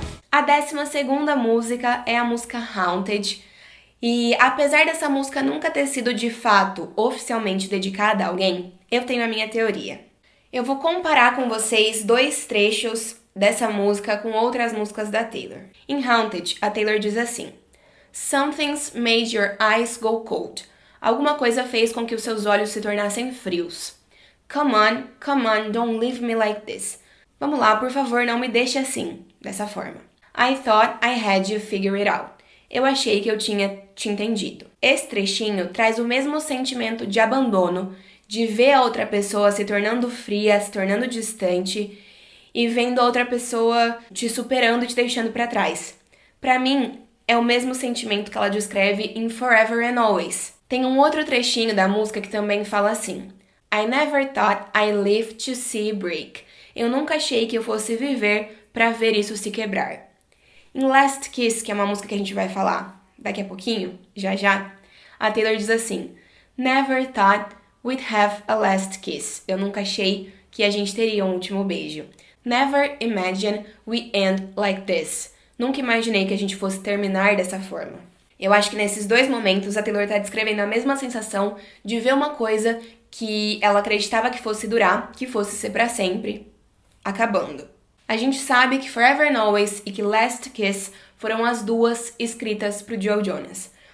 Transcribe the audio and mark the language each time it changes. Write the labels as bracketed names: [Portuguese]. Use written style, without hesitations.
[Portuguese] A 12ª música é a música Haunted. E apesar dessa música nunca ter sido de fato oficialmente dedicada a alguém, eu tenho a minha teoria. Eu vou comparar com vocês 2 trechos dessa música com outras músicas da Taylor. Em Haunted, a Taylor diz assim: [English] Something's made your eyes go cold. [Portuguese] Alguma coisa fez com que os seus olhos se tornassem frios. [English] Come on, don't leave me like this. [Portuguese] Vamos lá, por favor, não me deixe assim, dessa forma. [English] I thought I had you figure it out. [Portuguese] Eu achei que eu tinha te entendido. Esse trechinho traz o mesmo sentimento de abandono, de ver a outra pessoa se tornando fria, se tornando distante e vendo a outra pessoa te superando e te deixando pra trás. Pra mim, é o mesmo sentimento que ela descreve em Forever and Always. Tem um outro trechinho da música que também fala assim: [English] I never thought I'd live to see it break. [Portuguese] Eu nunca achei que eu fosse viver pra ver isso se quebrar. Em Last Kiss, que é uma música que a gente vai falar daqui a pouquinho, já, a Taylor diz assim: [English] Never thought we'd have a last kiss. [Portuguese] Eu nunca achei que a gente teria um último beijo. [English] Never imagine we end like this. [Portuguese] Nunca imaginei que a gente fosse terminar dessa forma. Eu acho que nesses dois momentos a Taylor tá descrevendo a mesma sensação de ver uma coisa que ela acreditava que fosse durar, que fosse ser pra sempre, acabando. A gente sabe que Forever and Always e que Last Kiss foram as duas escritas pro Joe Jonas.